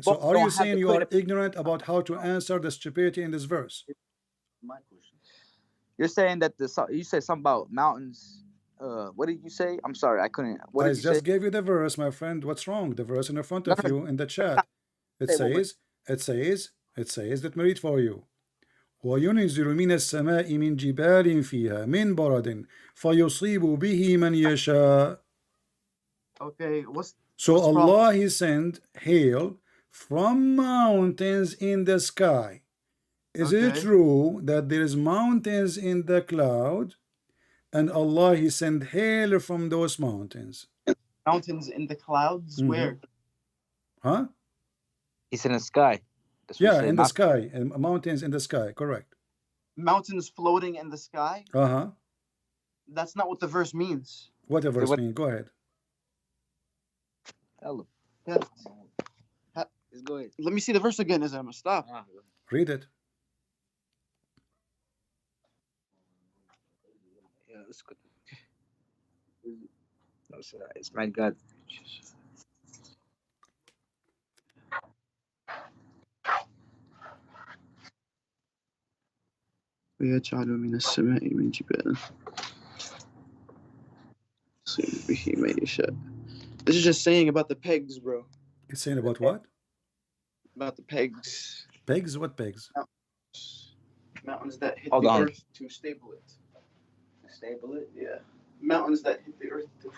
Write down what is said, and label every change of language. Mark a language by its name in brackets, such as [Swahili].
[English] So are you saying you are ignorant about how to answer the stupidity in this verse? My question. You're saying that you said something about mountains. What did you say? I'm sorry, I couldn't. What did you just say? gave you the verse, my friend. What's wrong? The verse in front of you in the chat. It says. Let me read for you. [Arabic] وينزل من السماء من جبال فيها من برد فيصيب به من يشاء. [English] Okay, so Allah He sent hail from mountains in the sky. Is it true that there is mountains in the cloud, and Allah He sent hail from those mountains? Mountains in the clouds? Where? Huh? It's in the sky. Yeah, in the sky, and mountains in the sky. Correct. Mountains floating in the sky? That's not what the verse means. What the verse means? Go ahead. Hello. Yeah. Go ahead. Let me see the verse again. Is I'm stop. Read it. Yeah, that's good. It's my God. [Arabic] ويجعل من السماء من جبال يصيب به من يشاء. [English] This is just saying about the pegs, bro. It's saying about what? About the pegs. Pegs? What pegs? Mountains that hit Hold the on. earth to stable it. Stable it? Yeah. Mountains that hit the earth to